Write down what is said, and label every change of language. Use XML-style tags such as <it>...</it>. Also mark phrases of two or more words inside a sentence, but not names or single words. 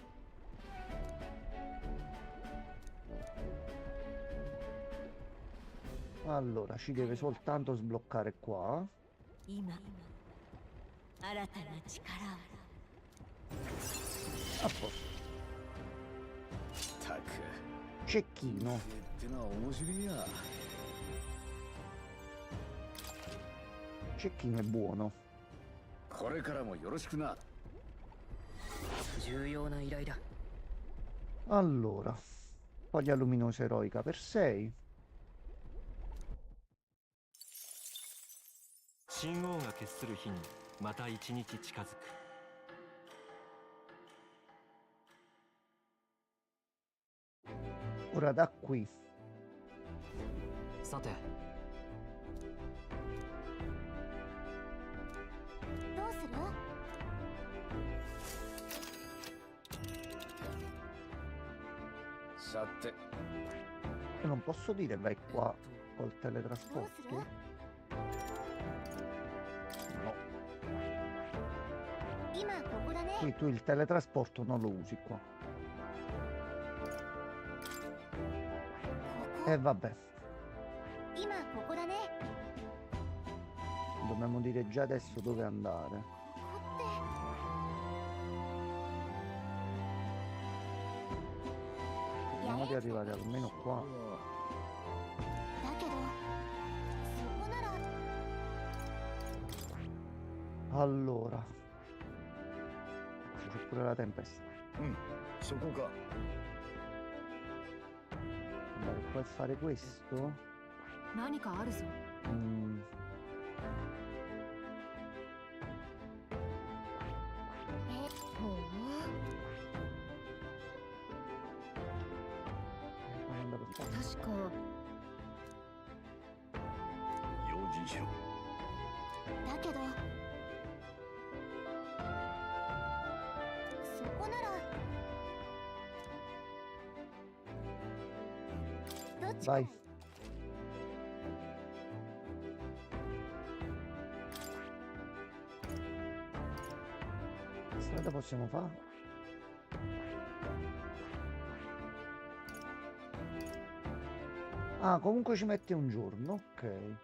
<it>Allora, ci deve soltanto sbloccare qua.</it> <ja>今新たな力を</ja> <it>A posto.</it> <ja>たく</ja> <it>Cecchino.</it> <ja>ってのは面白いや</ja> <it>Cecchino è buono.</it> <ja>これからもよろしくな重要な依頼だ。</ja> <it>Allora, foglia luminosa eroica per 6.</it> <ja>神王が決する日にまた一日近づく。</ja> <it>Ora da qui.</it> <ja>さて、どうするさて</ja> <it>Io non posso dire vai qua col</it> <ja>どうす</ja> <it>teletrasporto?</it> <ja>る</ja> <it>No.</it> <ja>今ここだね</ja> <it>Qui tu il teletrasporto non lo usi qua.</it> <ja>こ</ja> <it>E vabbè,</it> <ja>今ここだね</ja> <it>dobbiamo dire già adesso dove andare.</it> <ja>ここって</ja> <it>Vediamo di arrivare almeno qua.</it> <ja>だけどそこなら</ja> <it>Allora. C'è pure la tempesta.</it> <ja>うんそこか</ja> <it>Andare qua e fare questo?</it> <ja>何かあるぞ Mm, ほう</ja> <it>andare per qua.</it> <ja>確か用心しろだけどそこならち</ja> <it>Vai. Che strada possiamo fare? Ah, comunque ci mette un giorno, ok.</it>